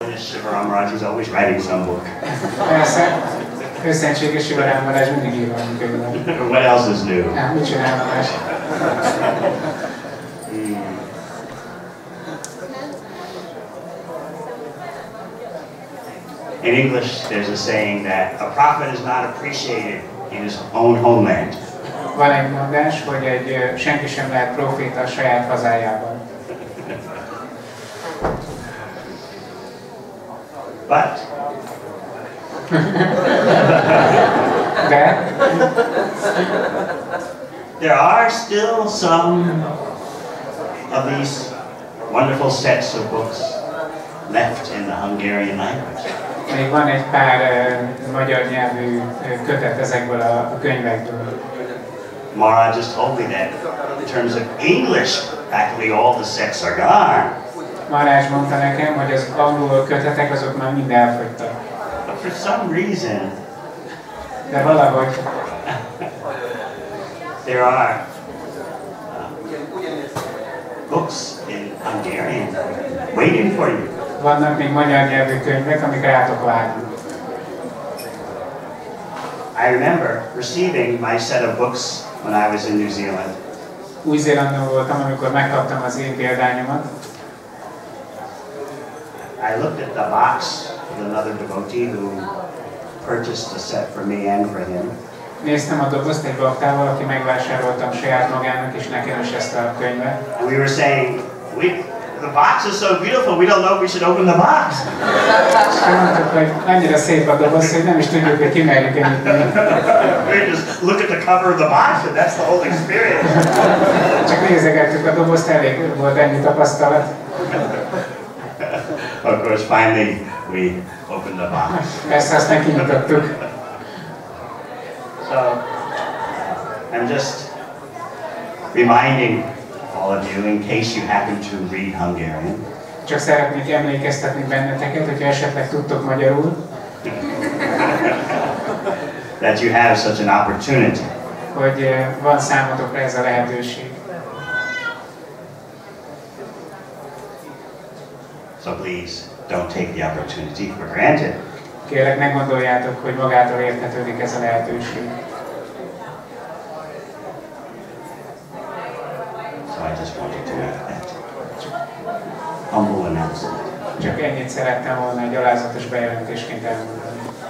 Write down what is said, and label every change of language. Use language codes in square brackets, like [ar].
[en] Shivaram is always writing some book. [hu] Persze, őszentséges Sivarám Balázs mindig ír valami könyvet. [en] What else is new? [hu] Mit csinálna más? [en] In English, there's a saying that a prophet is not appreciated in his own homeland. [hu] Van egy mondás, hogy senki sem lehet proféta a saját hazájában. [en] But there are still some of these wonderful sets of books left in the Hungarian language. [hu] Még van egy pár magyar nyelvű kötet ezekből a könyvekből. [en] Maharaj just told me that in terms of English faculty, all the sets are gone. [hu] Marázs mondta nekem, hogy az angol kötetek azok már mind elfogytak. [en] But for some reason, [hu] de valahogy [en] there are books in Hungarian waiting for you. [hu] Vannak még magyar nyelvű könyvek, amik rátok várnak. [en] I remember receiving my set of books when I was in New Zealand. [hu] Új-Zélandon voltam, amikor megkaptam az én példányomat. [en] I looked at the box with another devotee who purchased a set for me and for him. [hu] Néztem a dobozt egy baktával, aki megvásároltam saját magának és nekem is ezt a könyvet. [en] And we were saying, the box is so beautiful, we don't know if we should open the box. [hu] Mondtuk, hogy annyira szép a doboz, hogy nem is tudjuk, hogy kimerjük nyitni. [en] We just look at the cover of the box and that's the whole experience. [hu] Csak nézegettük a dobozt, elég volt ennyi tapasztalat. [en] Of course, finally we opened the box. [hu] Persze aztán kinyitottuk. [en] So, I'm just reminding all of you, in case you happen to read Hungarian. [hu] Csak szeretnék emlékeztetni benneteket, hogyha esetleg tudtok magyarul, [en] that you have such an opportunity. [hu] hogy van számotokra ez a lehetőség. [en] So please, don't take the opportunity for granted. [hu] Kérlek, ne gondoljátok, hogy magától értetődik ez a lehetőség. [en] So I just wanted to make that humble announcement. [hu] Csak ennyit szerettem volna egy alázatos bejelentésként elmondani.